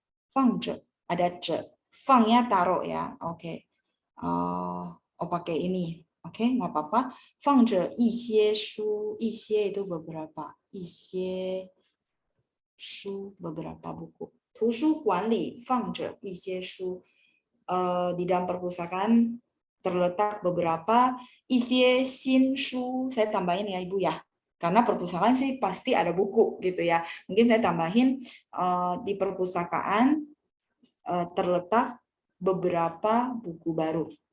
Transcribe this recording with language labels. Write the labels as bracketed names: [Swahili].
[Indonesian] 放着 ada 着，放nya taruh ya, oke. Oh pakai ini, oke nggak apa-apa. [Chinese] 放着一些书，一些 [Indonesian] itu beberapa, [Chinese] 一些书 [Indonesian] beberapa buku. [Chinese] 图书馆里放着一些书. [Indonesian] Di dalam perpustakaan terletak beberapa [Chinese] 一些新书. [Indonesian] Saya tambahin ya Ibu ya. Karena perpustakaan sih pasti ada buku gitu ya. Mungkin saya tambahin di perpustakaan terletak beberapa buku baru.